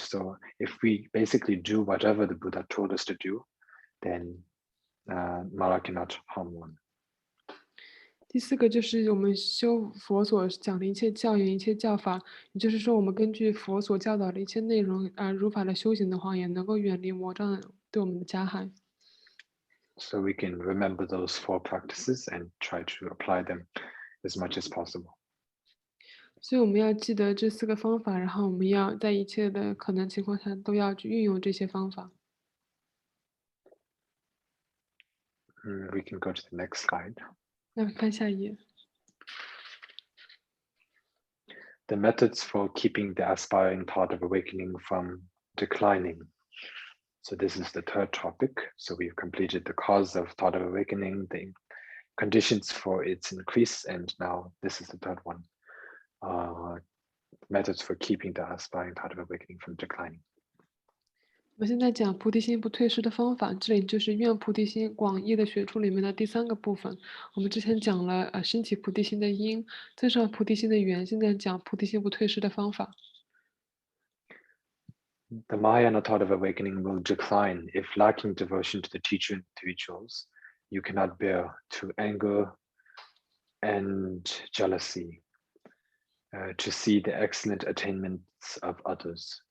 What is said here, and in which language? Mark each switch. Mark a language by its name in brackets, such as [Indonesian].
[English] So if we basically do whatever the Buddha told us to do, then Mara cannot harm one. [Chinese] 第四个就是我们修佛所讲的一切教言、一切教法，也就是说，我们根据佛所教导的一切内容如法的修行的话，也能够远离魔障对我们的加害。 [English] So we can remember those four practices and try to apply them as much as possible. [Chinese] 所以我们要记得这四个方法，然后我们要在一切的可能情况下都要去运用这些方法。 [English] We can go to the next slide. [Chinese] 那翻下一页。 [English] The methods for keeping the aspiring thought of awakening from declining. So this is the third topic. So we've completed the cause of thought of awakening, the conditions for its increase, and now this is the third one. Methods for keeping the aspiring thought of awakening from declining. [Chinese] 我们现在讲菩提心不退失的方法，这里就是愿菩提心广义的学处里面的第三个部分。我们之前讲了升起菩提心的因，增上菩提心的缘，现在讲菩提心不退失的方法。 [English] The Mahayana thought of awakening will decline if lacking devotion to the teacher and three jewels, you cannot bear to anger and jealousy, to see the excellent attainments of others.